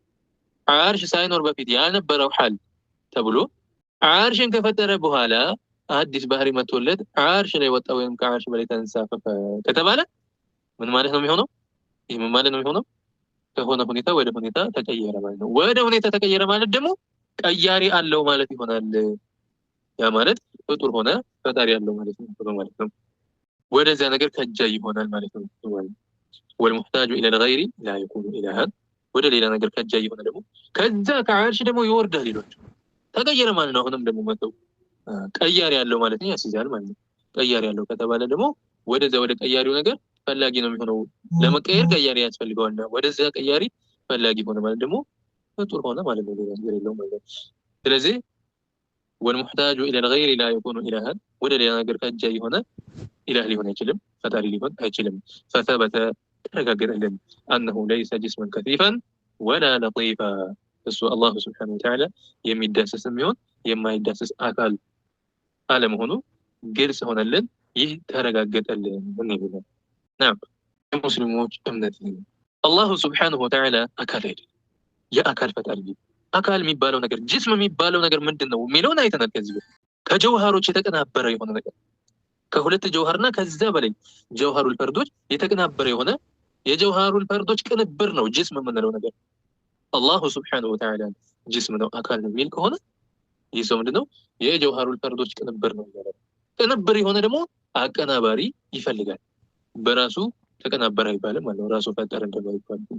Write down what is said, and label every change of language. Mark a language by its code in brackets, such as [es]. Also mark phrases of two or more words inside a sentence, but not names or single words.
[am] ዓርሽ ሳይኖር በፊት ያልነበረው ሐል ተብሎ ዓርሽን ከፈጠረ በኋላ አዲስ ባህሪ መጥቶለት ዓርሽ ላይ ወጣ ወይም ከዓርሽ በላይ ተንሳፈፈ ከተባለ ምን ማለት ነው የሚሆነው ይሄ ምን ማለት ነው የሚሆነው ከሆነ ሁኔታ ወደ ሁኔታ ተቀየረ ማለት ነው ወደ ሁኔታ ተቀየረ ማለት ደግሞ ቀያሪ አለው ማለት ይሆናል ያ ማለት ፍጡር ሆነ ፈጣሪ ያለው ማለት ነው ወደዚያ ነገር ከጃይ ይሆናል ማለት ነው [ar] والمحتاج الى الغير لا يكون الها [am] ወደ ሌላ ነገር ከጃይ ይሆናል ደግሞ ከዛ ከዓርሽ ደግሞ ይወርዳል ይሏቸው ተቀየረ ማለት ነው አሁንም ደግሞ መተው ቀያሪ ያለው ማለት ነው ያስይዛል ማለት ነው ቀያሪ ያለው ከተባለ ደግሞ ወደዛ ወደ ቀያሪው ነገር ፈላጊ ነው የሚሆነው ለመቀየር ቀያሪ ያስፈልገዋል ወደዛ ቀያሪ ፈላጊ ሆነ ማለት ደግሞ ፍጡር ሆነ ማለት ነው ነገር የለውም ማለት ስለዚህ والمحتاج [ar] الى الغير لا يكون الها [am] ወደ ሌላ ነገር ከጃይ ሆነ ኢላህ ሊሆን አይችልም ፈጣሪ ሊሆን አይችልም فثبت ተረጋገጠልን [ar] انه ليس جسما كثيفا ولا لطيفا [am] እሱ [ar] الله سبحانه [am] ወተዓላ የሚዳሰስም ይሁን የማይዳሰስ አካል አለመሆኑ ግልጽ ሆነልን ይህ ተረጋገጠልን እንይብለን نعم ሙስሊሞች እምነት ነው [ar] الله سبحانه وتعالى [am] አካል አይደለም የአካል ፈጣሪ አካል የሚባለው ነገር ጅስም የሚባለው ነገር ምንድነው የሚለውን አይተናል ከዚህ በፊት ከጀውሃሮች የተቀናበረ የሆነ ነገር ከሁለት ጀውሃርና ከዛ በላይ ጀውሃሩል ፈርዶች የተቀናበረ የሆነ የጀውሃሩል ፈርዶች ቅንብር ነው ጅስም የምንለው ነገር [ar] الله سبحانه وتعالى [am] ጅስም ነው አካል ነው የሚል ከሆነ ይህ ሰው ምንድነው የጀውሃሩል ፈርዶች ቅንብር ነው ማለት ቅንብር የሆነ ደግሞ አቀናባሪ ይፈልጋል በራሱ ተቀናበረ አይባልም ማለት ነው ራሱ ፈጠረ እንደማይባል